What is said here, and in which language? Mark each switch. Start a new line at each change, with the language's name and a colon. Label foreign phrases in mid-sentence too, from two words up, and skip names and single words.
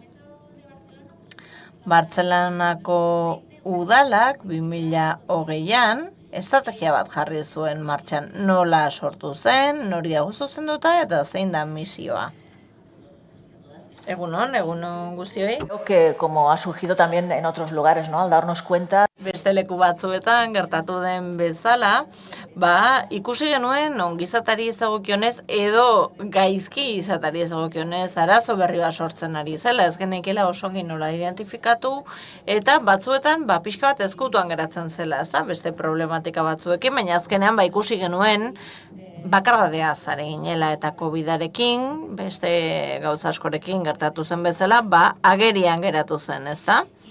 Basque: Bartzelonako udalak 2020an estrategia bat jarri zuen martxan. Nola sortu zen, nori dago zuzenduta eta zein da misioa. Egunon guztioi.
Spanish: Creo que como ha surgido también en otros lugares, ¿no? Al darnos cuenta.
Basque: Beste leku batzuetan gertatu den bezala, ikusi genuen ongizatari ezagokionez edo gaizki izatari ezagokionez arazo berri bat sortzen ari zela, ez genekela oso ongi nola identifikatu, eta batzuetan pixka bat ezkutuan geratzen zela, ez da, beste problematika batzuekin, baina azkenean ikusi genuen bakardadea zare ginela eta COVID-arekin, beste gauza askorekin gertatu zen bezala, agerian geratu zen, ez da?